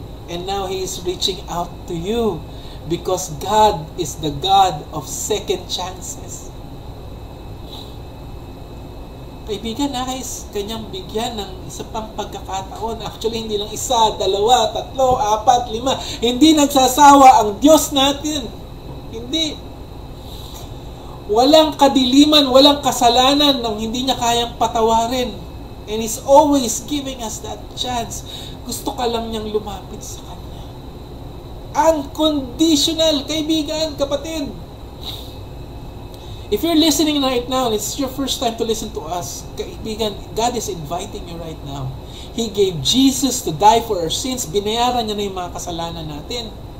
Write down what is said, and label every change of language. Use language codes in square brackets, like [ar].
[en] And now He is reaching out to you because God is the God of second chances. [tl] Kaibigan, nakais kanyang bigyan ng isa pang pagkakataon. Actually, hindi lang isa, dalawa, tatlo, apat, lima. Hindi nagsasawa ang Diyos natin. Hindi. Walang kadiliman, walang kasalanan nang hindi niya kayang patawarin. [en] And He's always giving us that chance. [tl] Gusto ka lang niyang lumapit sa Kanya. [en] Unconditional, [tl] kaibigan, kapatid. [en] If you're listening right now, and it's your first time to listen to us, [tl] kaibigan, [en] God is inviting you right now. He gave Jesus to die for our sins. [tl] Binayaran niya na yung mga kasalanan natin.